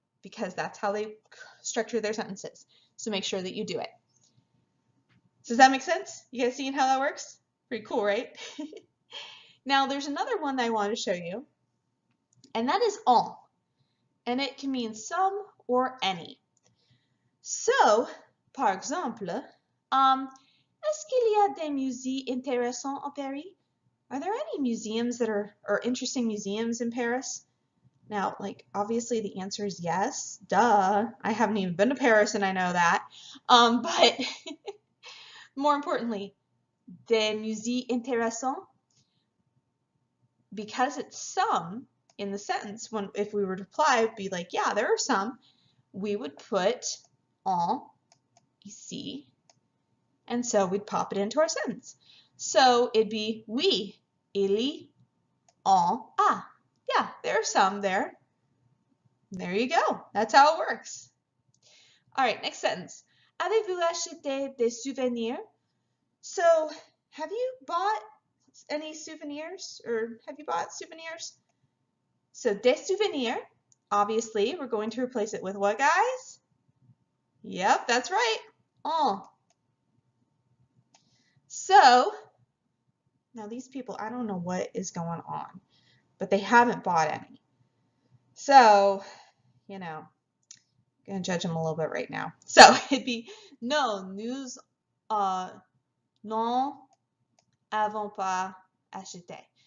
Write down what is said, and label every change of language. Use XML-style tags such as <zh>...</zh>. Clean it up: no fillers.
<en>Because that's how they structure their sentences. So make sure that you do it. Does that make sense? You guys seeing how that works? Pretty cool, right? Now, there's another one that I want to show you, and that is en. And it can mean some or any.</en> <fr>So, par exemple, est-ce qu'il y a des musées intéressants en Paris?</fr> <en>Are there any museums that are, or interesting museums in Paris? Now, like, obviously the answer is yes. Duh. I haven't even been to Paris and I know that. But more importantly,</en> <fr>des musées intéressants,</fr> <en>because it's some in the sentence, if we were to reply, it'd be like, yeah, there are some, we would put</en> <fr>en ici,</fr> <en>and so we'd pop it into our sentence. So it'd be</en> <fr>oui, il y en a.</fr> <en>Yeah, there are some there. There you go. That's how it works. All right, next sentence.</en> <fr>Avez-vous acheté des souvenirs?</fr> <en>So have you bought any souvenirs, or have you bought souvenirs? So des souvenirs, obviously, we're going to replace it with what, guys? Yep, that's right. En. So now these people, I don't know what is going on, but they haven't bought any. So, you know, I'm going to judge them a little bit right now. So it'd be,</en> <fr>non, nous n'en avons pas acheté.</fr>